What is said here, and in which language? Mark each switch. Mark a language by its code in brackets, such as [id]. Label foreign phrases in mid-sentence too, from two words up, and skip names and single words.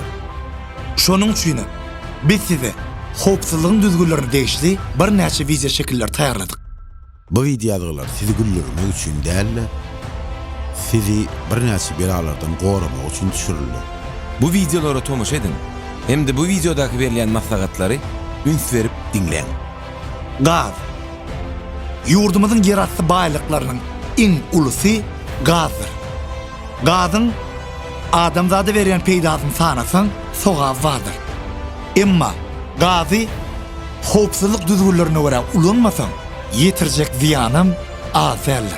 [tk] Şonuň üçin biz size howpsuzlygyň düzgünlerini degişli bir näçe wideо şekiller taýýarladyk. Bu videolar sizi güldürmek üçin däl, sizi bir näçe belalardan goramak üçin düşürildi. Bu videolara tomuş edin. Hem de bu videodaki verilen maslahatlary üns verip dinleyin. Gaz. Yurdumuzun yerasty baýlyklarynyň iň ulusy gazdyr. Gazyň adamzada beren peýdasyny sanasaň, soga vardyr. Emma gazy howpsuzlyk düzgünlerine görä ulanmasaň, ýetirjek ziýanym az däldir.